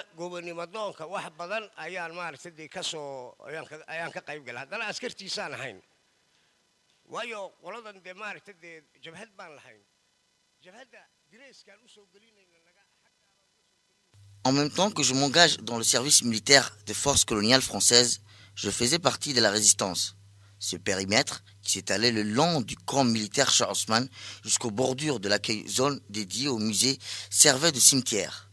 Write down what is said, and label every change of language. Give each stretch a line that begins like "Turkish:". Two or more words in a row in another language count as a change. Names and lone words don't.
Somali: gobonimadoonka wax badan ayaan maaragtay ka soo ayaan ka qayb galay haddana askartiisaan ahayn waayo qoladan de maaragtay jabhad baan lahayn jabhadda direyskaan u soo gelinayna naga.
French: En même temps que je m'engage dans le service militaire des forces coloniales françaises, je faisais partie de la résistance. Ce périmètre, qui s'étalait le long du camp militaire Shah Osman jusqu'aux bordures de la zone dédiée au musée, servait de cimetière.